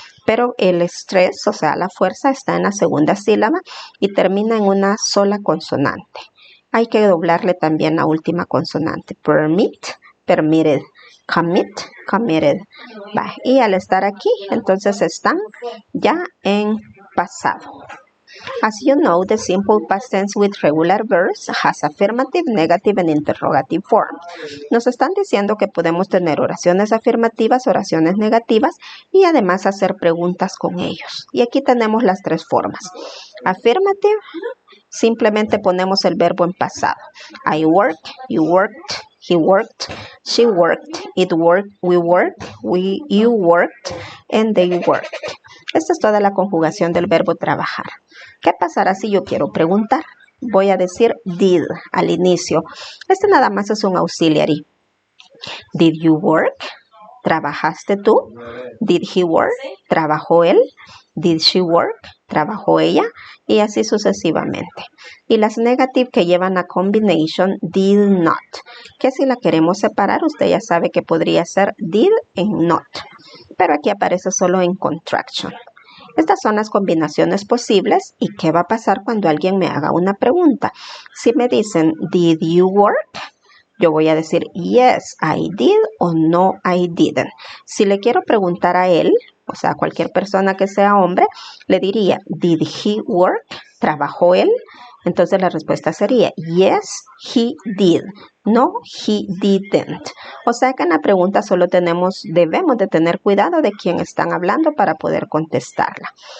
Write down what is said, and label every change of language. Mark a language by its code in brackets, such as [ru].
[es] Pero el estrés, o sea, la fuerza está en la segunda sílaba y termina en una sola consonante. Hay que doblarle también la última consonante. Permit, permitted. Commit, committed. Y al estar aquí, entonces están ya en pasado. [en] As you know, the simple past tense with regular verbs has affirmative, negative and interrogative form. [es] Nos están diciendo que podemos tener oraciones afirmativas, oraciones negativas y además hacer preguntas con ellos. Y aquí tenemos las tres formas. Affirmative, simplemente ponemos el verbo en pasado. [en] I worked, you worked, he worked, she worked, it worked, we worked, you worked, and they worked. [es] Esta es toda la conjugación del verbo trabajar. ¿Qué pasará si yo quiero preguntar? Voy a decir did al inicio. Este nada más es un auxiliary. [en] Did you work? ¿Trabajaste tú? Did he work? ¿Trabajó él? Did she work? ¿Trabajó ella? [es] Y así sucesivamente. Y las negative que llevan a combination did not, que si la queremos separar, usted ya sabe que podría ser did and not, pero aquí aparece solo en contraction. Estas son las combinaciones posibles. ¿Y qué va a pasar cuando alguien me haga una pregunta? Si me dicen, did you work? Yo voy a decir, yes, I did o no, I didn't. Si le quiero preguntar a él, o sea, a cualquier persona que sea hombre, le diría, did he work? ¿Trabajó él? Entonces la respuesta sería, yes, he did. No, he didn't. O sea que en la pregunta solo debemos de tener cuidado de quién están hablando para poder contestarla.